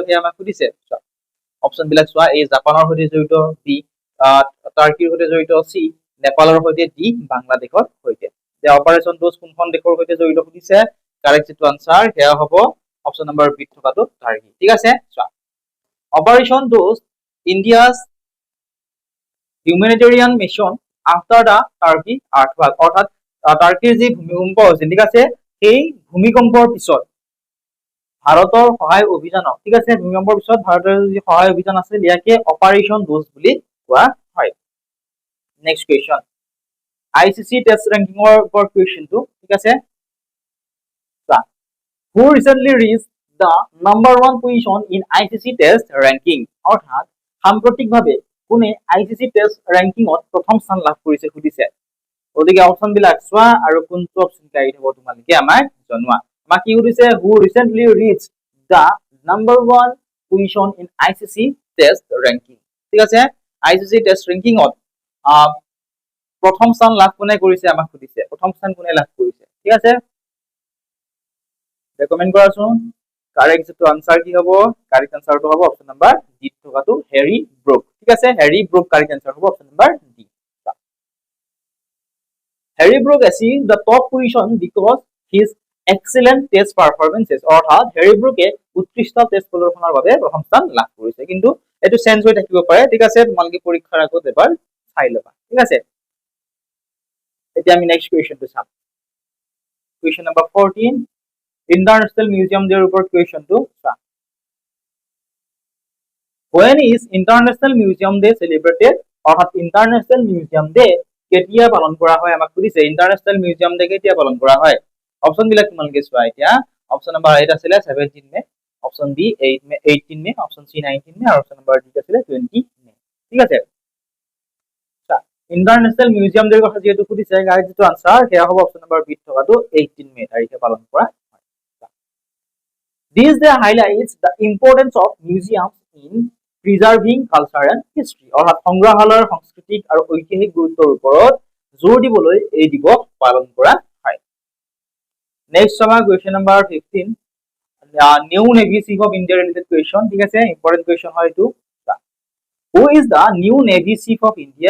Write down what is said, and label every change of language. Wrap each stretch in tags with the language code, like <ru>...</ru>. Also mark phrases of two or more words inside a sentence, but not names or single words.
<as>সেয়া আমাক সুধিছে অপচন বিলাক চোৱা এ জাপানৰ সৈতে জড়িত বি টাৰ্কিৰ সৈতে জড়িত সি নেপালৰ সৈতে ডি বাংলাদেশৰ সৈতে যে অপাৰেশন ডোস্ট কোনখন দেশৰ সৈতে জড়িত সুধিছে কাৰেক্ট যেটো আনসাৰ সেয়া হ'ব</as> <en>option number B</en> <as>থকাটো টাৰ্কি ঠিক আছে চোৱা অপাৰেশন ডোস্ট ইণ্ডিয়াছ</as> <en>humanitarian mission after the Turkey earthquake</en> <as>অর্থাৎ টার্কিৰ যি ভূমিকম্প হৈছিল ঠিক আছে সেই ভূমিকম্পৰ পিছত ভাৰতৰ সহায় অভিযানক ঠিক আছে ভূমিকম্পৰ পিছত ভাৰতৰ যি সহায় অভিযান আছিল ইয়াকে অপাৰেশন ডোস্ট বুলি কোৱা হয়</as> <en>next question</en> <as>আইসিসি টেষ্ট ৰেংকিংৰ ওপৰত কোৱেশ্চনটো ঠিক আছে</as> <en>who recently reached the number 1 position in ICC test ranking</en> <as>অৰ্থাৎ সাম্প্ৰতিকভাৱে কোনে আইসিসি টেষ্ট ৰেংকিংত প্ৰথম স্থান লাভ কৰিছে সুধিছে ওদিকে অপচন বিলাক চোৱা আৰু কোনটো অপচন গাইড হ'ব তোমালোকে আমাক জনোৱা আমাক কি সুধিছে</as> <en>who recently reached the number 1 position in ICC test ranking</en> <as>ঠিক আছে আইসিসি টেষ্ট ৰেংকিংত প্ৰথম স্থান লাভ কোনে কৰিছে আমাক সুধিছে প্ৰথম স্থান কোনে লাভ কৰিছে ঠিক আছে ৰেকমেন্ড কৰাচোন কারেক্ট যেটো আনসার কি হ'ব কারেক্ট আনসারটো হ'ব</as> <en>option number D</en> <as>থকাটো হেৰি ব্ৰুক ঠিক আছে হেৰি ব্ৰুক</as> <en>correct answer</en> <as>হ'ব</as> <en>option number D</en> <as>হেৰি ব্ৰুক</as> <en>achieved the top position because his excellent test performances</en> <as>অৰ্থাৎ হেৰি ব্ৰুকে উৎকৃষ্ট টেষ্ট প্ৰদৰ্শনৰ বাবে প্ৰথম স্থান লাভ কৰিছে কিন্তু এটো চেঞ্জ হৈ থাকিব পাৰে ঠিক আছে তোমালোকে পৰীক্ষাৰ আগত এবাৰ চাই লবা ঠিক আছে এতিয়া আমি নেক্সট কোৱেশ্চনটো চাম</as> <en>question number 14</en> <as>International Museum Day</as> <en>report question to when is</en> <as>International Museum Day celebrated অর্থাৎ International Museum Day কেতিয়া পালন কৰা হয় আমাক সুধিছে International Museum Day কেতিয়া পালন কৰা হয় অপচন বিলাক তোমালোকে চোৱা এতিয়া</as> <en>option number 8</en> <as>আছিল 17 মে অপচন বি 8 মে 18 মে অপচন সি 19 মে আৰু</as> <en>option number D</en> <as>আছিল 20 মে ঠিক আছে International Museum Day কথা যেটো সুধিছে গাইজ যেটো আনসার সেয়া হ'ব</as> <en>option number B</en> <as>থকাটো 18 মে তাৰিখে পালন কৰা</as> <en>This day highlights the importance of museums in preserving culture and history.</en> <as>অর্থাৎ সংগ্ৰহালয়ৰ সাংস্কৃতিক আৰু ঐতিহাসিক গুৰুত্বৰ ওপৰত জোৰ দিবলৈ এই দিৱস পালন কৰা হয়। নেক্সট আমাৰ</as> <en>question number 15 new navy chief of India related question</en> <as>ঠিক আছে</as> <en>important question</en> <as>হয় এইটো</as> <en>Who is the new Navy Chief of India?</en>